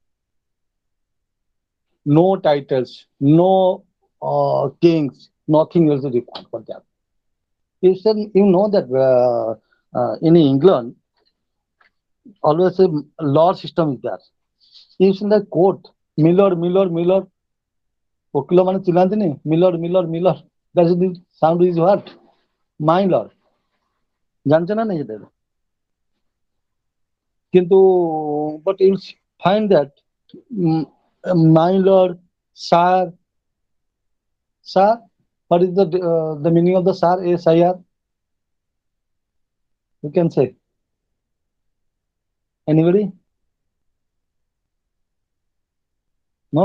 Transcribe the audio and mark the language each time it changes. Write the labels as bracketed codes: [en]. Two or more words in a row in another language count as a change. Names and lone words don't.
[en] No titles, no kings, nothing else is required for that. You know that in England, always a law system is there. If in the court, Miller, [or] ଓକିଲ ମାନେ ଚିଲାନ୍ତିନି [en] ମିଲର that is the sound is what? My lord. [or] ଜାଣିଛ ନା ନାଇଁ ସେଟା? [en] କିନ୍ତୁ but you find that my lord, sir, what is the meaning of the sir? SIR? You can say. Anybody? No.